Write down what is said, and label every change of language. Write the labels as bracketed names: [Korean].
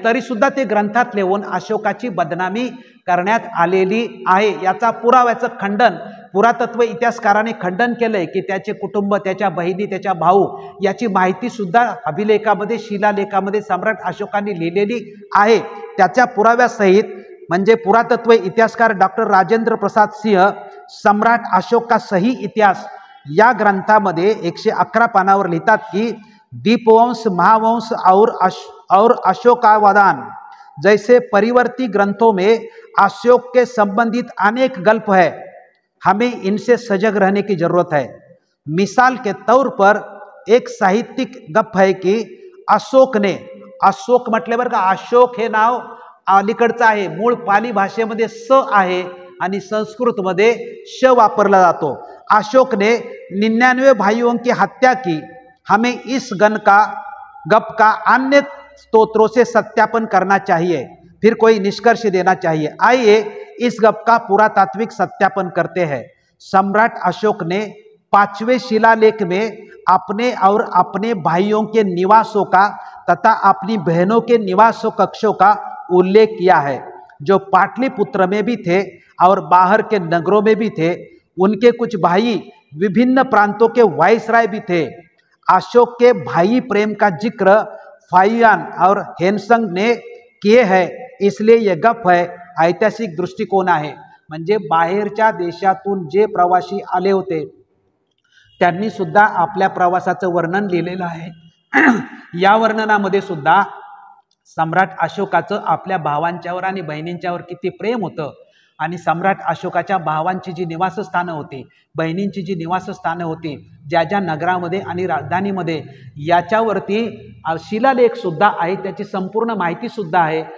[Marathi] तरी सुद्धा ते ग्रंथात लिहून अशोकाची बदनामी करण्यात आलेली आहे. याचा पुराव्याचं खंडन पुरातत्व इतिहासकाराने खंडन केलंय की त्याचे कुटुंब, त्याच्या बहिणी, त्याच्या भाऊ याची माहिती सुद्धा अभिलेखामध्ये, शिलालेखामध्ये सम्राट अशोकांनी लिहिलेली आहे. त्याच्या पुराव्यासहित म्हणजे पुरातत्व इतिहासकार डॉक्टर राजेंद्र प्रसाद सिंह सम्राट अशोक का सही इतिहास या ग्रंथामध्ये 111 पानावर लिहितात की [Hindi] दीपवंश, महावंश और अशोकावदान जैसे परिवर्ती ग्रंथों में अशोक के संबंधित अनेक गल्प है. हमें इनसे सजग रहने की जरूरत है. मिसाल के तौर पर एक साहित्यिक गप है कि अशोक ने, [Marathi] अशोक म्हटले बरं का, अशोक हे नाव अलीकडचं आहे. मूळ पाली भाषेमध्ये स आहे आणि संस्कृतमध्ये श वापरला जातो. [Hindi] अशोक ने 99 भाइयों की हत्या की. हमें इस गप का अन्य स्तोत्रों से सत्यापन करना चाहिए, फिर कोई निष्कर्ष देना चाहिए. आइए इस गप का पुरातात्विक सत्यापन करते हैं. सम्राट अशोक ने 5वें शिलालेख में अपने और अपने भाइयों के निवासों का तथा अपनी बहनों के निवास कक्षों का उल्लेख किया है, जो पाटलिपुत्र में भी थे और बाहर के नगरों में भी थे. उनके कुछ भाई विभिन्न प्रांतों के वाइसराय भी थे. अशोक के भाई प्रेम का जिक्र फायुयान और हेनसंग ने किए हैं, इसलिए यह गप है. [Marathi] ऐतिहासिक दृष्टिकोन आहे. म्हणजे बाहेरच्या देशातून जे प्रवासी आले होते त्यांनी सुद्धा आपल्या प्रवासाचं वर्णन लिहिलेलं आहे. या वर्णनामध्ये सुद्धा सम्राट अशोकाचं आपल्या भावांच्यावर आणि बहिणींच्यावर किती प्रेम होतं आणि सम्राट अशोकाच्या भावांची जी निवासस्थानं होती, बहिणींची जी निवासस्थानं होती, ज्या ज्या नगरामध्ये आणि राजधानीमध्ये, याच्यावरती शिलालेख सुद्धा आहे, त्याची संपूर्ण माहिती सुद्धा आहे.